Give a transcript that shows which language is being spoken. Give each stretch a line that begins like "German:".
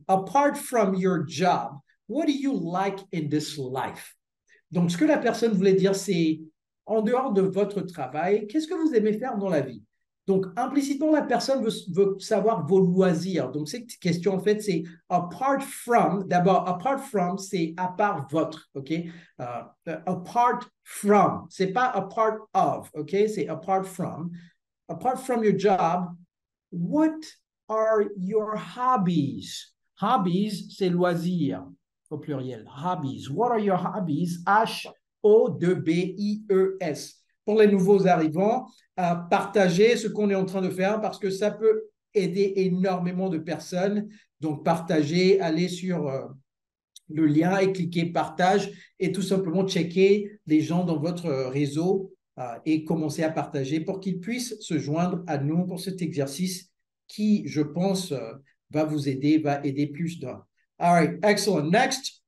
English: Apart from your job, what do you like in this life?
French: Donc, ce que la personne voulait dire, c'est en dehors de votre travail, qu'est-ce que vous aimez faire dans la vie? Donc, implicitement, la personne veut savoir vos loisirs. Donc, cette question, en fait, c'est apart from. D'abord, apart from, c'est à part votre, OK? Apart from, c'est pas a part of, OK? C'est apart from.
English: Apart from your job, what are your hobbies?
French: Hobbies, c'est loisirs, au pluriel. Hobbies.
English: What are your hobbies? H-O-B-I-E-S.
French: Pour les nouveaux arrivants, partager ce qu'on est en train de faire parce que ça peut aider énormément de personnes. Donc, partager, aller sur le lien et cliquer partage et tout simplement checker les gens dans votre réseau et commencer à partager pour qu'ils puissent se joindre à nous pour cet exercice qui, je pense, va vous aider, va aider plus d'un.
English: All right, excellent. Next.